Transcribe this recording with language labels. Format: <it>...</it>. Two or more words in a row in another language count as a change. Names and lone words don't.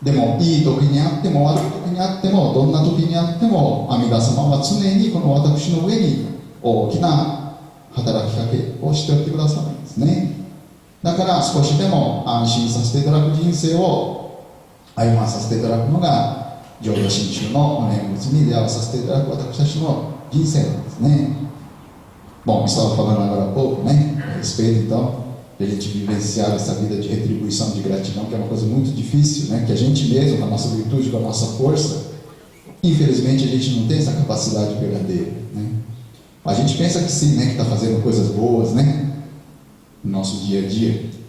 <ja>でもいい時にあっても悪い時にあっても、どんな時にあっても阿弥陀様は常にこの私の上に大きな働きかけをしておいてくださるんですね。だから少しでも安心させていただく人生を歩まさせていただくのが浄土真宗のお念仏に出会わさせていただく私たちの人生なんですね。</ja> <pt>Bom, estava falando agora há pouco, né, a respeito então de a gente vivenciar essa vida de retribuição, de gratidão, que é uma coisa muito difícil, né, que a gente mesmo, com a nossa virtude, com a nossa força, infelizmente a gente não tem essa capacidade verdadeira, né. A gente pensa que sim, né, que está fazendo coisas boas, né, no nosso dia a dia.</pt>